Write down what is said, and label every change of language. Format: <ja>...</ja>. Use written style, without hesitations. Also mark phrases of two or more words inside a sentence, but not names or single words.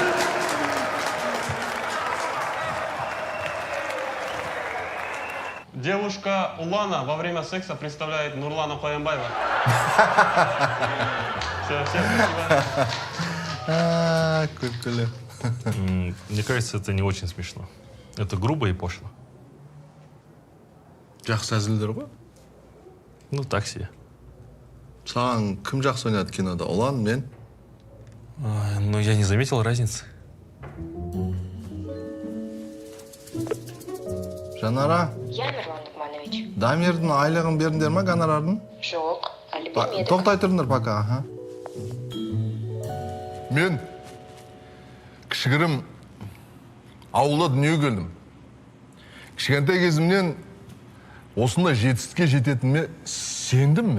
<ru>Девушка Улана во время секса представляет Нурлана Коянбаева. Все, всем спасибо.</ru> <kk>Күлкілі.</kk> <ru>Мне кажется, это не очень смешно. Это грубо и пошло.</ru> <kk>Жақсы әзілдер ғой?</kk> <ru>Ну, так себе.</ru> <kk>Саған кім жақсы ойнады кинода? Улан, мен?</kk> <ru>Но я не заметил разницы. Жанара, Я, Нурлан Нугманович.</ru> <kk>Дамирдің айлығын бердіңдер ма, гонорардың? Жоқ, әлі бермедік. Тоқтай тұрыңдар пока, аха. Мен кішігірім ауылда дүние келдім. Кішкентай кезімнен осындай жетістікке жететініме сендім мен.</kk>